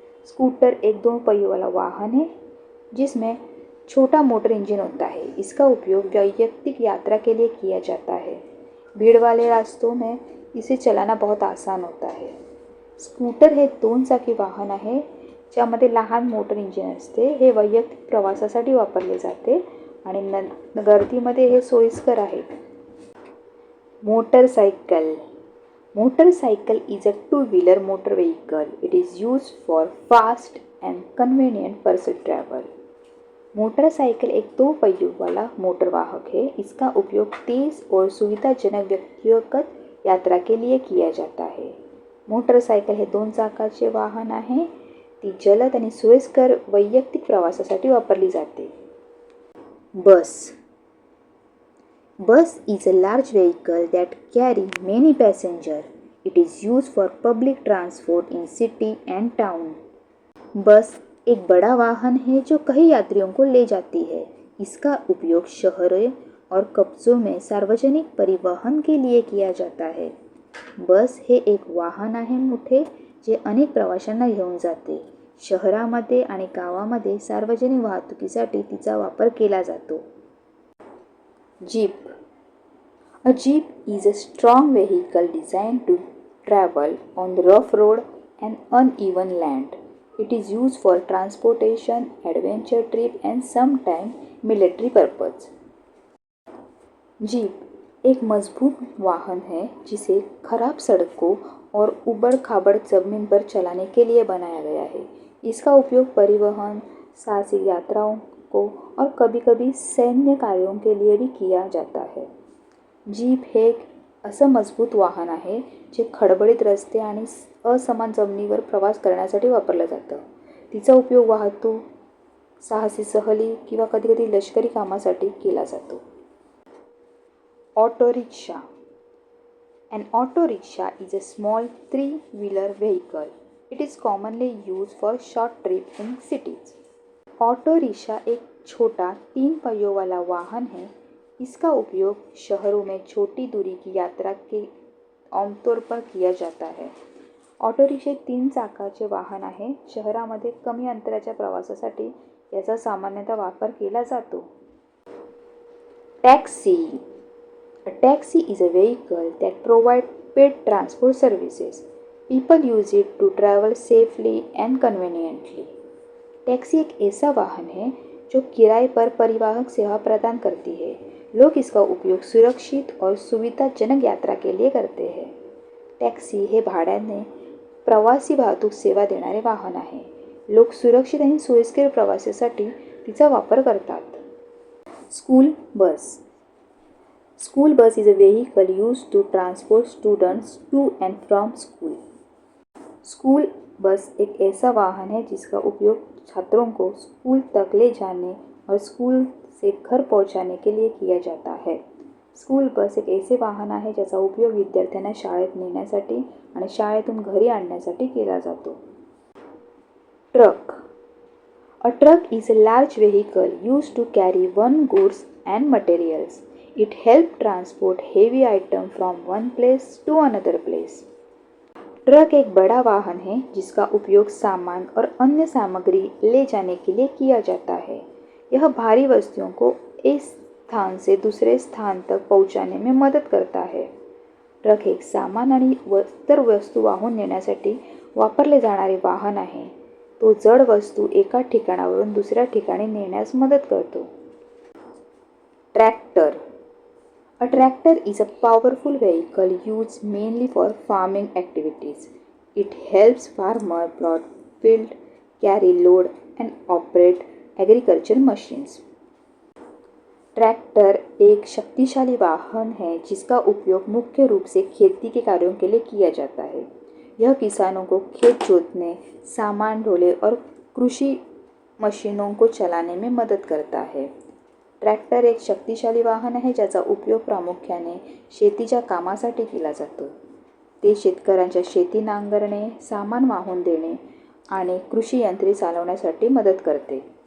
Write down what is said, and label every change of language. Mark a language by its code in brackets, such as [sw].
[hi] Scooter एक दोन पहियों वाला वाहन है जिसमें छोटा मोटर इंजन होता है। इसका उपयोग वैयक्तिक यात्रा के लिए किया जाता है। भीड़ वाले रास्तों में इसे चलाना बहुत आसान होता है। [mr] स्कूटर हे दोन चाकी वाहन आहे ज्यामध्ये लहान मोटर इंजिन असते। हे वैयक्तिक प्रवासासाठी वापरले जाते आणि गर्दीमध्ये हे सोयीस्कर आहे। Motorcycle. [en] Motorcycle is a two-wheeler motor vehicle. It is used for fast and convenient personal travel. [hi] Motorcycle एक दो पहियों वाला मोटर वाहक है। इसका उपयोग तेज और सुविधाजनक व्यक्तिगत यात्रा के लिए किया जाता है। [mr] मोटरसायकल हे दोन चाकाचे वाहन आहे। ती जलद आणि सोयीस्कर वैयक्तिक प्रवासासाठी वापरली जाते। बस. [en] Bus is a large vehicle that carry many passengers. It is used for public transport in city and town. [hi] बस एक बड़ा वाहन है जो कई यात्रियों को ले जाती है। इसका उपयोग शहरों और कस्बों में सार्वजनिक परिवहन के लिए किया जाता है। [mr] बस हे एक वाहन आहे मोठे जे अनेक प्रवाशांना घेऊन जाते। शहरामध्ये आणि गावामध्ये सार्वजनिक वाहतुकीसाठी तिचा वापर केला जातो। [en] Jeep. A jeep is a strong vehicle designed to travel on the rough road and uneven land. It is used for transportation, adventure trip and sometimes military purpose. [hi] Jeep एक मजबूत वाहन है जिसे खराब सड़कों और उबड़-खाबड़ जमीन पर चलाने के लिए बनाया गया है। इसका उपयोग परिवहन, साहसिक यात्राओं को और कभी-कभी सैन्य कार्यों के लिए भी किया जाता है। [mr] जीप हे एक असं मजबूत वाहन आहे जे खडबडीत रस्ते आणि असमान जमिनीवर प्रवास करण्यासाठी वापरलं जातं। तिचा उपयोग वाहतूक, साहसी सहली किंवा कधी-कधी लष्करी कामासाठी केला जातो। Auto rickshaw. [en] An auto rickshaw is a small three-wheeler vehicle. It is commonly used for short trips in cities. [hi] Auto rickshaw एक छोटा तीन पहियों वाला वाहन है। इसका उपयोग शहरों में छोटी दूरी की यात्रा के आमतौर पर किया जाता है। [mr] ऑटो रिक्षा एक तीन चाकाचे वाहन आहे। शहरामध्ये कमी अंतराच्या प्रवासासाठी याचा सामान्यतः वापर केला जातो। [en] Taxi. A taxi is a vehicle that provides paid transport services. People use it to travel safely and conveniently. [hi] Taxi एक ऐसा वाहन है जो किराए पर परिवहन सेवा प्रदान करती है। लोग इसका उपयोग सुरक्षित और सुविधाजनक यात्रा के लिए करते हैं। [mr] टॅक्सी हे भाड्याने प्रवासी वाहतूक सेवा देणारे वाहन आहे. लोक सुरक्षित आणि सोयीस्कर प्रवासासाठी तिचा वापर करतात. School bus. [en] School bus is a vehicle used to transport students to and from school. [hi] School bus एक ऐसा वाहन है जिसका उपयोग छात्रों को स्कूल तक ले जाने और स्कूल से घर पहुंचाने के लिए किया जाता है. [mr] स्कूल बस एक ऐसे वाहन आहे ज्याचा उपयोग विद्यार्थ्यांना शाळेत नेण्यासाठी आणि शाळेतून घरी आणण्यासाठी केला जातो. Truck. [en] A truck is a large vehicle used to carry one goods and materials. It helps transport heavy items from one place to another place. [hi] Truck एक बड़ा वाहन है जिसका उपयोग सामान और अन्य सामग्री ले जाने के लिए किया जाता है. यह भारी वस्तुओं को एक स्थान से दूसरे स्थान तक पहुंचाने में मदद करता है. [mr] ट्रक एक सामान आणि इतर वस्तू वाहून नेण्यासाठी वापरले जाणारे वाहन आहे. तो जड वस्तू एका ठिकाणावरून दुसऱ्या ठिकाणी नेण्यास मदत करतो. Tractor. [en] A tractor is a powerful vehicle used mainly for farming activities. It helps farmers plow field, carry load and operate agriculture machines. [hi] Tractor एक शक्तिशाली वाहन है जिसका उपयोग मुख्य रूप से खेती के कार्यों के लिए किया जाता है. यह किसानों को खेत जोतने, सामान ढोने और कृषि मशीनों को चलाने में मदद करता है. [mr] ट्रॅक्टर एक शक्तिशाली वाहन आहे ज्याचा उपयोग प्रामुख्याने शेतीच्या कामासाठी केला जातो. ते शेतकऱ्यांच्या शेती नांगरणे, सामान वाहून देणे आणि कृषी यंत्रे चालवण्यासाठी मदत करते.